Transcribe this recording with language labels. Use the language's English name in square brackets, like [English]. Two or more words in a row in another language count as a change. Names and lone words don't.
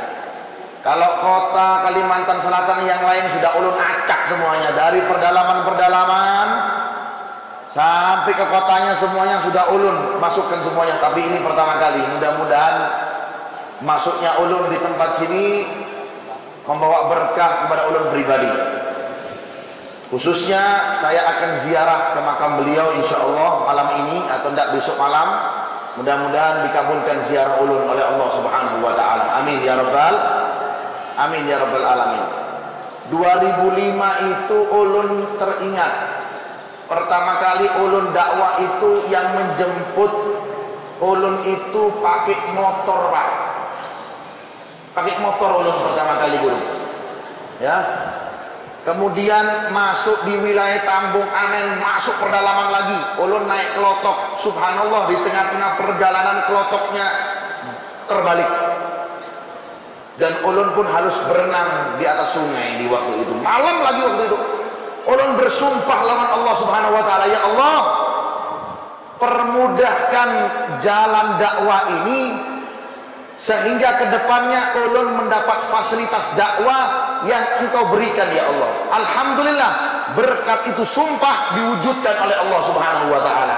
[Indonesian] Kalau kota Kalimantan Selatan yang lain sudah ulun acak semuanya, dari pedalaman-pedalaman sampai ke kotanya semuanya sudah ulun masukkan semuanya. Tapi ini pertama kali, mudah-mudahan masuknya ulun di tempat sini membawa berkah kepada ulun pribadi. Khususnya saya akan ziarah ke makam beliau [Arabic] insya Allah [Indonesian] malam ini atau tidak besok malam. Mudah-mudahan dikabulkan ziarah ulun oleh Allah [Arabic] Subhanahu wa Ta'ala. Amin ya Rabbal, amin ya Rabbal alamin. [Indonesian] 2005 itu ulun teringat Pertama kali ulun dakwah itu yang menjemput ulun itu pakai motor, Pak. Pakai motor ulun pertama kali guru. Ya. Kemudian masuk di wilayah Tambung Anen, masuk pedalaman lagi. Ulun naik kelotok. Subhanallah, di tengah-tengah perjalanan kelotoknya terbalik. Dan ulun pun harus berenang di atas sungai di waktu itu. Malam lagi waktu itu. Ulun bersumpah lawan Allah [Arabic] Subhanahu wa taala, ya Allah, [Indonesian] permudahkan jalan dakwah ini sehingga kedepannya ulun mendapat fasilitas dakwah yang Engkau berikan [Arabic] ya Allah. [Indonesian] Alhamdulillah, berkat itu sumpah diwujudkan oleh Allah [Arabic] Subhanahu wa taala.